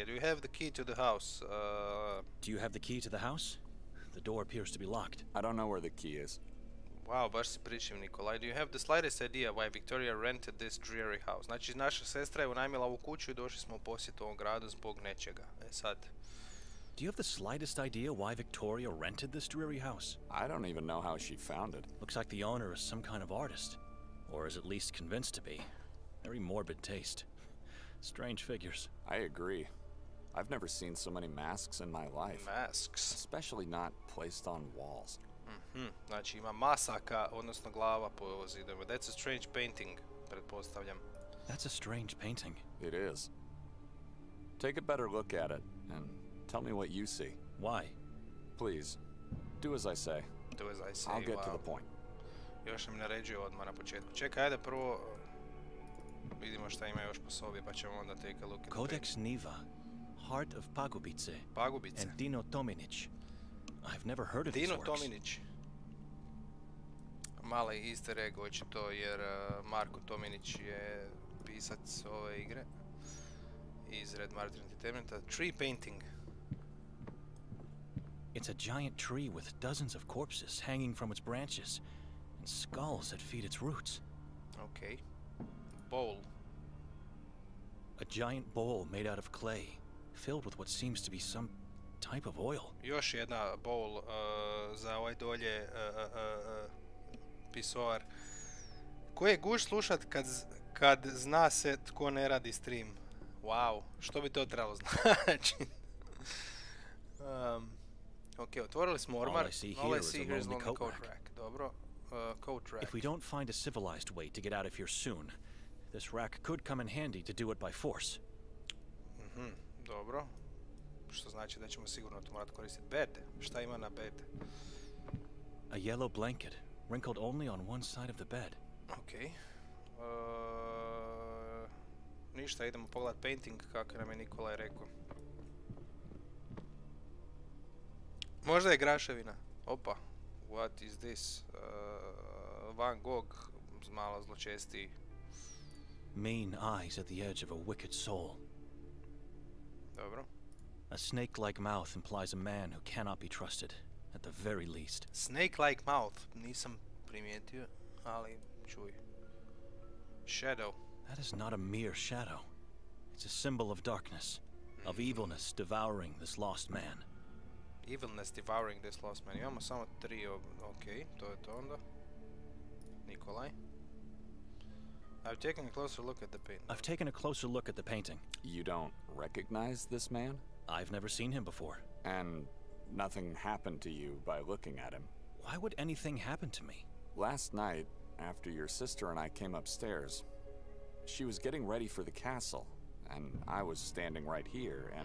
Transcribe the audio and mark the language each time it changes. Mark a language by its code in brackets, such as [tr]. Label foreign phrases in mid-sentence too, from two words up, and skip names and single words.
[en] Do you have the key to the house? Do you have the key to the house? The door appears to be locked. I don't know where the key is. [hr] Wow, baš si pričim, Nikolaj. [en] Do you have the slightest idea why Victoria rented this dreary house? [hr] Znači, naša sestra je unajmila ovu kuću i došli smo u posjet ovom gradu zbog nečega. Sad. [en] Do you have the slightest idea why Victoria rented this dreary house? I don't even know how she found it. Looks like the owner is some kind of artist. Or is at least convinced to be. Very morbid taste. Strange figures. I agree. I've never seen so many masks in my life. Masks. Especially not placed on walls. [hr] Znači ima masaka, odnosno glava po zidovima. [en] That's a strange painting, pretpostavljam. That's a strange painting. It is. Take a better look at it, and tell me what you see. Why? Please, do as I say. Do as I say, I'll get to the point. [hr] Još nam naređuje odmah na početku. Čekaj, ajde prvo vidimo šta ima još po sobi, pa ćemo onda [en] take a look at [hr] Codex Niva, Heart of Pagubice, Pagubice. [en] and Dino Tominic. I've never heard of these Dino works. [hr] Tominic. Mali [en] easter egg [hr] očito, jer Marko Tominic je pisac ove igre iz Red Martyr Entertainmenta. [en] Tree painting. It's a giant tree with dozens of corpses hanging from its branches and skulls that feed its roots. Okay. Bowl. A giant bowl made out of clay, filled with what seems to be some type of oil. [hr] Još jedna bowl za ovaj dolje pisoar. Ko je guš slušat kad zna se tko ne radi stream? Wow, što bi to trebalo znači? Ok, otvorili smo ormar. [en] All I see here is a lonely coat rack. [hr] Dobro. [en] coat rack. If we don't find a civilized way to get out of here soon, this rack could come in handy to do it by force. [hr] Dobro. Što znači da ćemo sigurno to morati koristiti. Bed. Šta ima na bed? [en] A yellow blanket, wrinkled only on one side of the bed. Okay. [hr] Ništa, idemo pogledat painting kako nam je Nikolaj rekao. Možda je graševina. Opa. [en] What is this? [hr] Van Gogh, malo zločesti. [en] Mean eyes at the edge of a wicked soul. [hr] Dobro. [en] A snake-like mouth implies a man who cannot be trusted, at the very least. Snake-like mouth. [hr] Nisam primijetio, ali čuj. [en] Shadow. That is not a mere shadow. It's a symbol of darkness, of evilness devouring this lost man. Evilness devouring this lost man. [hr] Imamo samo 3 okej, to je to onda. Nikolaj. [en] I've taken a closer look at the painting. I've taken a closer look at the painting. You don't recognize this man? I've never seen him before. And nothing happened to you by looking at him? Why would anything happen to me? Last night, after your sister and I came upstairs, she was getting ready for the castle, and I was standing right here, and...